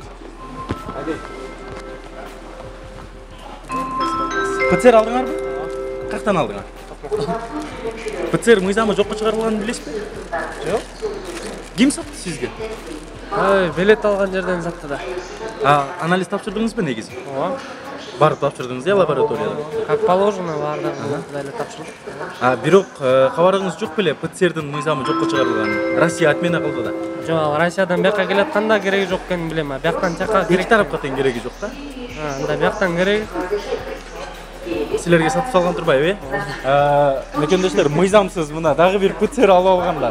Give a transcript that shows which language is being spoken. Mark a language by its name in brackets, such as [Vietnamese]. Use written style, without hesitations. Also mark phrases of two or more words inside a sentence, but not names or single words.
[Kyrgyz] ПЦР алдыңарбы? Каяктан алдыңар? ПЦР мыйзамы жокко чыгарылганын билесизби? Жок. Ким сатты сизге? Билет алган жерден сатты да. Анализ тапшырдыңызбы негизи? Ооба. Барып тапшырдыңыз я лабораторияда? [Russian] Как положено [Kyrgyz] бардыгын эле тапшырдык. Бирок кабарыңыз жок беле ПЦРдин мыйзамы жокко чыгарылганын? Россия отмена кылды да. Жок, Россиядан бияка келатканда кереги жок экенин билем. Бияктан жака Эки керек. тарапка тең кереги жок да. Анда бияктан кереги. Силерге сатып салган турбайбы? Мекендештер, мыйзамсыз мына дагы бир ПЦР алып алгандар.